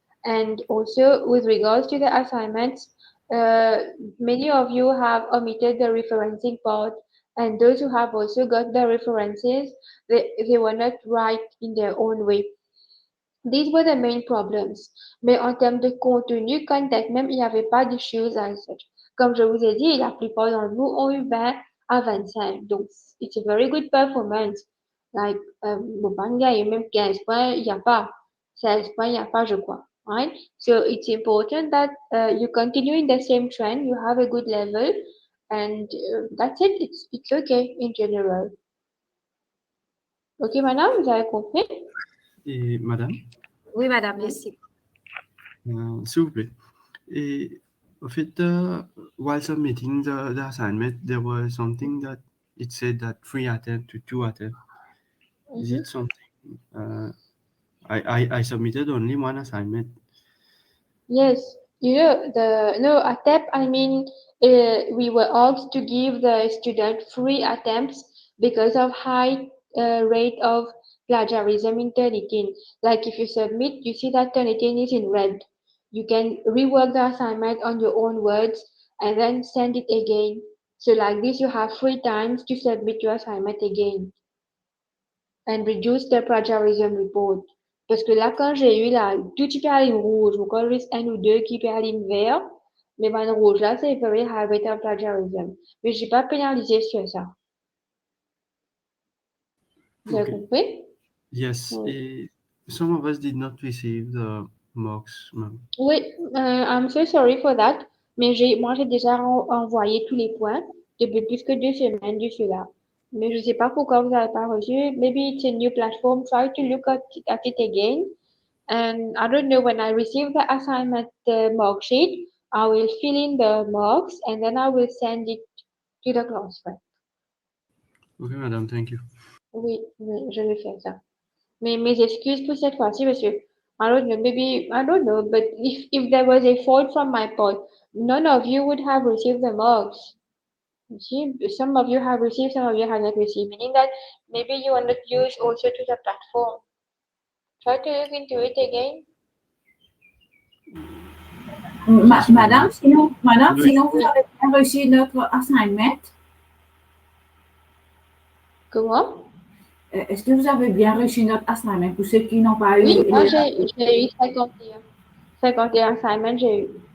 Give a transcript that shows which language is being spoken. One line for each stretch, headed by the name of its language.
English: And also with regards to the assignments, many of you have omitted the referencing part, and those who have also got the references, they were not right in their own way. These were the main problems.
French: Mais en termes de contenu, content même, il n'y avait pas d'issues
English: as such.
French: Comme je vous ai dit, la plupart d'entre vous ont eu 20 à 25.
English: Donc, it's a very good performance.
French: Like, bon, pas gagner même 15 points, il n'y a pas. 16 points, il n'y a pas, je crois.
English: Right? So, it's important that you continue in the same trend, you have a good level, and that's it. It's okay in general.
French: Ok, madame, vous avez compris? Et madame, Oui, madame, merci. s'il vous plaît. Et en fait,
English: while submitting the assignment, there was something that it said that 3 attempts to 2 attempts. Is it something? I submitted only one assignment. Yes, attempt, I mean, we were asked to give the student 3 attempts because of high rate of plagiarism in Turnitin. Like if you submit, you see that Turnitin is in red. You can rework the assignment on your own words and then send it again. So like this, you have 3 times to submit your assignment again and reduce the plagiarism report.
French: Parce que là, quand j'ai eu là, tout qui peut aller rouge, ou quand juste un ou deux qui peut aller vert, mais ben rouge là, c'est
English: very high rate of plagiarism.
French: Mais je n'ai pas pénalisé sur ça. Vous avez compris?
English: Yes. Et some of us did not receive the marks, ma'am.
French: Oui,
English: I'm so sorry for that.
French: Mais moi, j'ai déjà envoyé tous les points depuis plus que 2 semaines de cela. Mais je ne sais pas pourquoi vous n'avez pas reçu.
English: Maybe it's a new platform. Try to look at it again. And I don't know, when I receive the assignment mark sheet, I will fill in the marks and then I will send it to the classroom. Okay,
French: madame,
English: thank you.
French: Oui, je vais faire ça. Mais mes excuses pour cette fois-ci, monsieur.
English: I don't know, maybe, I don't know, but if there was a fault from my part, none of you would have received the marks. You see, some of you have received, some of you have not received, meaning that maybe you are not used also to the platform. Try to look into it again.
French: Madame, sinon vous avez bien reçu notre assignment. Comment? Est-ce que vous avez bien reçu notre assignment pour ceux qui n'ont pas eu Oui, moi les... j'ai eu 51. 51 assignments, j'ai eu.